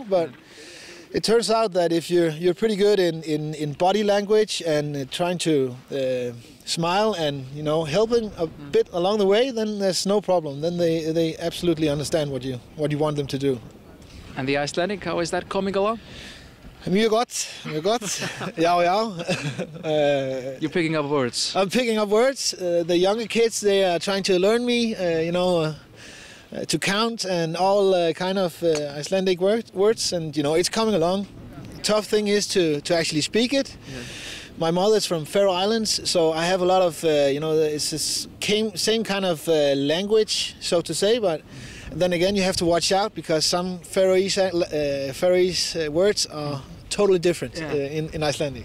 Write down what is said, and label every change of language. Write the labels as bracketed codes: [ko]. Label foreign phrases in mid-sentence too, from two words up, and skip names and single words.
[en] But it turns out that if you're pretty good in body language and trying to smile and helping a bit along the way, then there's no problem. Then they absolutely understand what you want them to do. And the Icelandic, how is that coming along? [is] Mjög gott. Já. [en] You're picking up words. I'm picking up words. The younger kids, they are trying to learn me, to count and all kind of Icelandic words, and it's coming along. Tough thing is to actually speak it. Yeah. My mother's from Faroe Islands, so I have a lot of it's the same kind of language, so to say, but then again you have to watch out because some Faroese words are totally different in Icelandic.